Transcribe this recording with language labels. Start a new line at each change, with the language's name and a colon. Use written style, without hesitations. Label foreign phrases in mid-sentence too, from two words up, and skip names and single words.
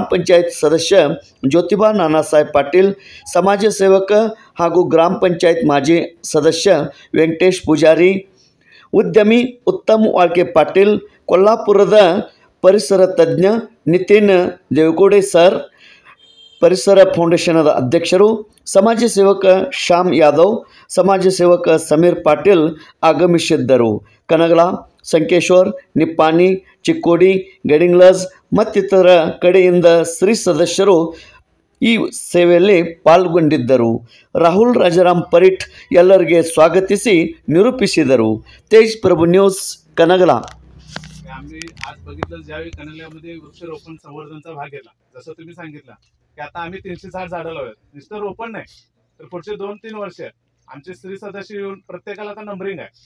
Kannada: ಪಂಚಾಯತ್ ಸದಸ್ಯ ಜ್ಯೋತಿಬಾ ನಾನಾಸಾಹೇಬ್ ಪಾಟೀಲ್, ಸಮಾಜ ಸೇವಕ ಹಾಗೂ ಗ್ರಾಮ ಪಂಚಾಯತ್ ಮಾಜಿ ಸದಸ್ಯ ವೆಂಕಟೇಶ್ ಪೂಜಾರಿ, ಉದ್ಯಮಿ ಉತ್ತಮ್ ವಾಳ್ಕೆ ಪಾಟೀಲ್, ಕೊಲ್ಲಾಪುರದ ಪರಿಸರ ತಜ್ಞ ನಿತಿನ್ ದೇವಕೋಡೆ ಸರ್, ಪರಿಸರ ಫೌಂಡೇಶನದ ಅಧ್ಯಕ್ಷರು, ಸಮಾಜ ಸೇವಕ ಶ್ಯಾಮ್ ಯಾದವ್, ಸಮಾಜ ಸೇವಕ ಸಮೀರ್ ಪಾಟೀಲ್ ಆಗಮಿಸಿದ್ದರು. ಕನಗಲ, ಸಂಕೇಶ್ವರ್, ನಿಪ್ಪಾಣಿ, ಚಿಕ್ಕೋಡಿ, ಗಡಿಂಗ್ಲಜ್ ಮತ್ತಿತರ ಕಡೆಯಿಂದ ಸ್ತ್ರೀ ಸದಸ್ಯರು ಈ ಸೇವೆಯಲ್ಲಿ ಪಾಲ್ಗೊಂಡಿದ್ದರು. ರಾಹುಲ್ ರಾಜಾರಾಮ್ ಪರೀಟ್ ಎಲ್ಲರಿಗೆ ಸ್ವಾಗತಿಸಿ निरूपिಸಿದರು.
Marathi: तेज प्रभु न्यूज कनगला. आम्ही आज बघितलं ज्यावेळी कनगल्यामध्ये वृक्षरोपण संवर्धनचा भाग घेतला, जसं तुम्ही सांगितलं की आता आम्ही 360 झाडं लावूयात. नुसतं रोपण नाही तर पुढचे 2-3 वर्ष आमचे स्त्री सदस्य येऊन प्रत्येकाला आता नंबरिंग आहे.